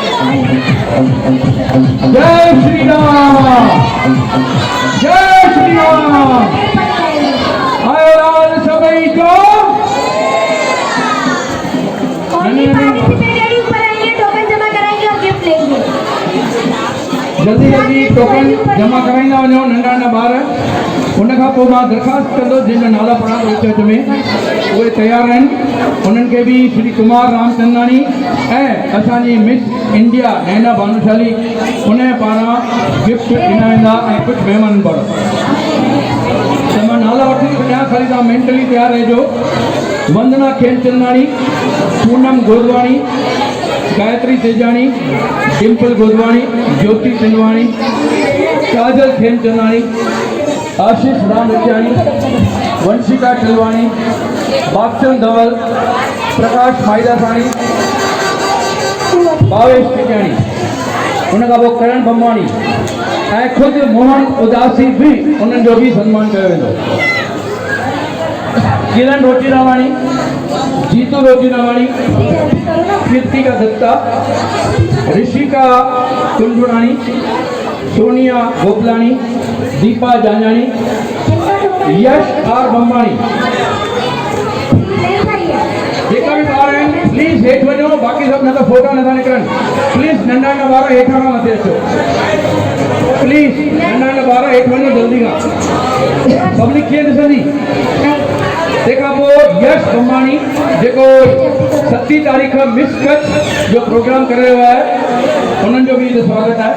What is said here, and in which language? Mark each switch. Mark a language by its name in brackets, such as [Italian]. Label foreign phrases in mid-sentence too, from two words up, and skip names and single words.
[Hindi] जय श्री राम, जय श्री राम। [Sindhi] आयो लाल सभी को जल्दी जल्दी टोकन जमा कराईंदा वञो नंढा नंढा ॿार। उन खां पोइ मां दरख़्वास्त कंदो जिन नाला पढ़ा थो विच विच में उहे तयारु आहिनि। उन्हनि खे बि श्री कुमार रामचंदानी ऐं असांजी मिस इंडिया नैना भानुशाली उन पारां गिफ्ट ॾिना वेंदा ऐं कुझु महिमान पारां। हौसला वठी तैयार खाली तव्हां मेंटली तैयार रहिजो। वंदना खेमचंदाणी, पूनम गोदवाणी, गायत्री तेजाणी, डिम्पल गोदवाणी, ज्योति सिंधवाणी, काजल खेमचंदाणी, आशीष रामचाणी, वंशिका टिलवाणी, बागचंद धवल, प्रकाश माइदासाणी, भावेश टिकाणी, उनखां पोइ करण बम्बाणी ऐं खुद मोहन उदासी भी उन्हनि जो भी सम्मान कयो वेंदो। किरण रोटीरावाणी, जीतू रोटीरावाणी, कृतिका दत्ता, ऋषिका कुंजुराणी, सोनिया गोपलाणी, दीपा जांजाणी, यश आर बम्बाणी। जेका भी ॿार आहिनि प्लीज़ हेठि वञो, बाक़ी सभु न त फोटा नथा निकिरनि। प्लीज़ नंढा नंढा ॿार हेठां खां मथे अचो। प्लीज़ नंढा नंढा ॿार हेठि वञो जल्दी खां। पब्लिक कीअं ॾिसंदी? तंहिंखां पोइ यश बम्बाणी जेको 7 तारीख़ मिस कच्छ जो प्रोग्राम करे रहियो आहे, उन्हनि जो बि हिते स्वागत आहे।